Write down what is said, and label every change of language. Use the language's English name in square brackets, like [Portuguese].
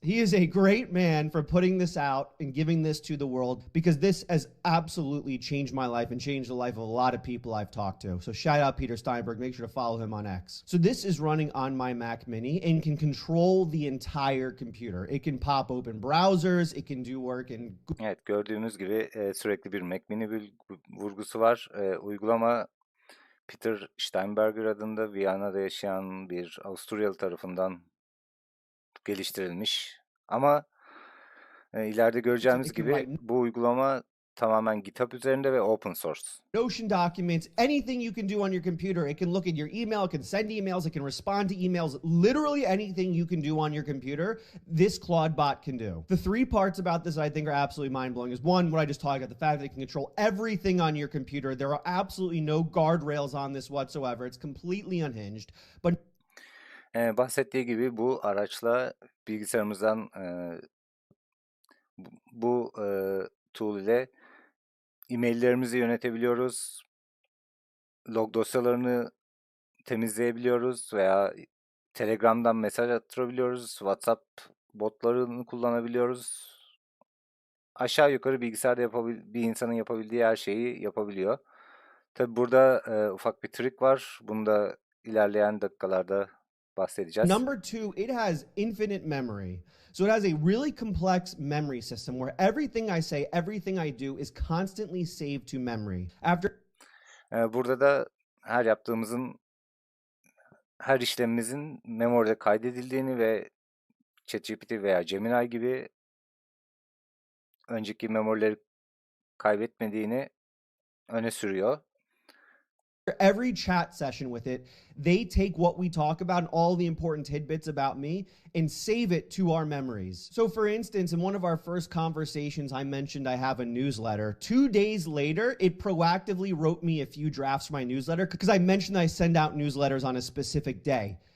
[English] He is a great man for putting this out and giving this to the world because this has absolutely changed my life and changed the life of a lot of people I've talked to. So shout out Peter Steinberg. Make sure to follow him on X. So this is running on my Mac Mini and can control the entire computer. It can pop open browsers, it can do work in [Turkish] Evet, gördüğünüz gibi sürekli bir Mac Mini vurgusu var. Uygulama Peter Steinberger adında Viyana'da yaşayan bir Avusturyalı tarafından geliştirilmiş. Ama ileride göreceğimiz gibi bu uygulama tamamen GitHub üzerinde ve open source. [English] Notion documents, anything you can do on your computer. It can look at your email, it can send emails, it can respond to emails. Literally anything you can do on your computer, this ClaudeBot can do. The 3 parts about this I think are absolutely mind-blowing is one, what I just talked about, the fact that it can control everything on your computer. There are absolutely no guardrails on this whatsoever. It's completely unhinged. But [Turkish] bahsettiği gibi bu araçla bilgisayarımızdan bu tool ile e-maillerimizi yönetebiliyoruz. Log dosyalarını temizleyebiliyoruz veya Telegram'dan mesaj attırabiliyoruz. WhatsApp botlarını kullanabiliyoruz. Aşağı yukarı bilgisayarda bir insanın yapabildiği her şeyi yapabiliyor. Tabi burada ufak bir trik var. Bunu da ilerleyen dakikalarda bahsedeceğiz. [English] Number two, it has infinite memory. So it has a really complex memory system where everything I say, everything I do is constantly saved to memory. [Turkish] Burada da her yaptığımızın, her işlemimizin memoride kaydedildiğini ve ChatGPT veya Gemini gibi önceki memorileri kaybetmediğini öne sürüyor. [English] Every chat session with it, they take what we talk about and all the important tidbits about me and save it to our memories. So, for instance, in one of our first conversations, I mentioned I have a newsletter. 2 days later, it proactively wrote me a few drafts for my newsletter because I mentioned I send out newsletters on a specific day.